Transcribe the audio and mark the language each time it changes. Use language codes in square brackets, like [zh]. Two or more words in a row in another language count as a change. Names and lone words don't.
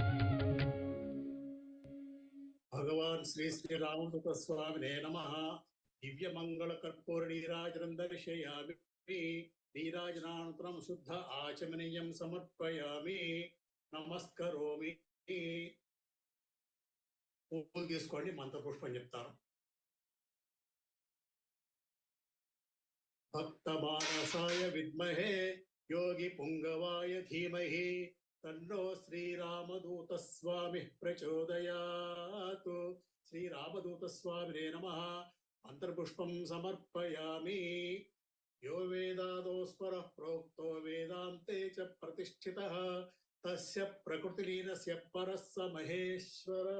[sa] भगवान श्री श्री रामदूत स्वामिने नमः। दिव्य मंगल कर्पूर नीराजनं दर्शयामि। नीराजनानन्तरं शुद्ध आचमनीयं समर्पयामि। [te] नमस्करोमि। పూలు తీసుకోండి, మంత్రపుష్పం చెప్తాను. [sa] భక్తమానసాయ విద్మహే యోగి పుంగవాయ ధీమహి తన్నో శ్రీరామదూత స్వామి ప్రచోదయాత్. శ్రీరామదూత స్వామినే నమః. మంత్రపుష్పం సమర్పయామి. यो वेदादोस्परः प्रोक्तो वेदान्ते च प्रतिष्ठितः तस्य प्रकृतिलीनस्य परः स महेश्वरः.